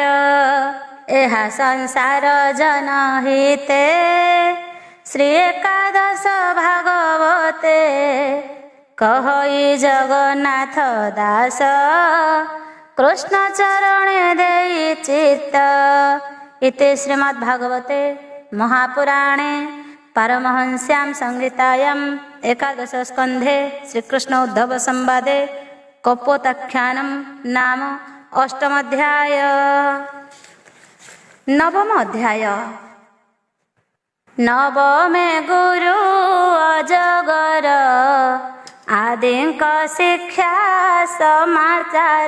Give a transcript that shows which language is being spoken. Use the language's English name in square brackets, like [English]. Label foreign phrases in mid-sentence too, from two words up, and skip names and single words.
[Odia] ଏହା ସଂସାର ଜନହିତେ ଶ୍ରୀ ଏକାଦଶ ଭାଗବତେ କହଇ ଜଗନ୍ନାଥ ଦାସ କୃଷ୍ଣ ଚରଣେ ଦେଇ ଚିତ୍ତ [Sanskrit] ଇତି ଶ୍ରୀମଦ୍ ଭାଗବତେ महापुराणे पारमहंस्यां संहितायां एकादश स्कन्धे श्रीकृष्ण उद्धव संवादे कपोताख्यानं नाम अष्टमोऽध्याय। नवम अध्याय। [Odia] ନବମେ ଗୁରୁ ଅଜଗର ଆଦିଙ୍କ ଶିକ୍ଷା ସମାଚାର।